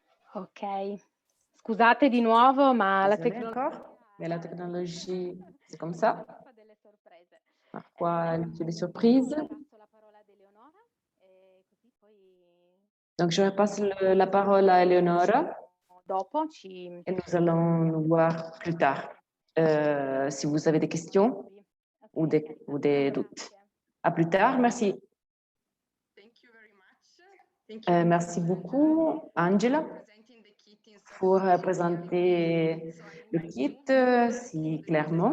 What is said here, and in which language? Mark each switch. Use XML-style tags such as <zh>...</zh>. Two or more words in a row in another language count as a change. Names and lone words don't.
<it>Ok, scusate di nuovo, ma la</it> <fr>Désolée</fr> <it>tecnologia</it> <fr>encore, mais la technologie, c'est comme ça.</fr> <it>fa delle sorprese.</it> <fr>Parfois, elle fait des surprises.</fr> <it>Passo la parola ad Eleonora e così poi</it> <fr>Donc, je repasse la parole à Eleonora</fr> <it>dopo ci</it> <fr>et nous allons nous voir plus tard. Si vous avez des questions ou des doutes. À plus tard, merci. Merci beaucoup, Angela, pour présenter le kit si clairement.</fr>